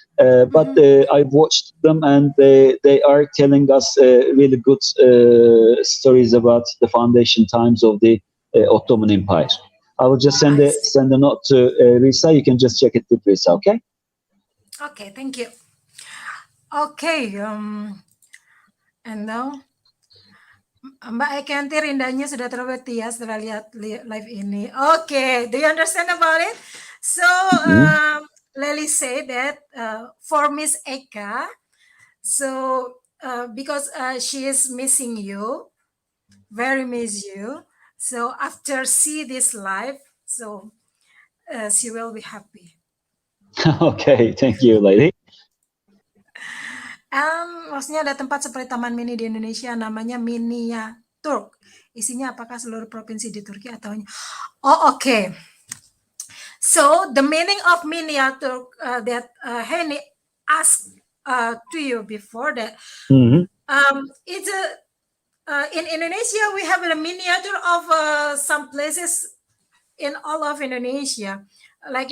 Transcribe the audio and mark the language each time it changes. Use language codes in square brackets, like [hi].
[en] But I've watched them, and they are telling us really good stories about the foundation times of the Ottoman Empire. I will just send a note to Risa. You can just check it with Risa, okay? Okay, thank you. Okay, and now [id] Mbak Ekanti rindanya sudah terbeti ya setelah lihat live ini. [en] Okay, do you understand about it? So, Lely said that for Miss Eka, so because she is missing you, very miss you. So after see this live, so she will be happy. Okay, thank you, lady. [id] Maksudnya ada tempat seperti Taman Mini di Indonesia namanya Minia Turk. Isinya apakah seluruh provinsi di Turki atau okay. [en] So the meaning of Minia Turk that Henny asked to you before that it's in Indonesia we have a miniature of some places in all of Indonesia, like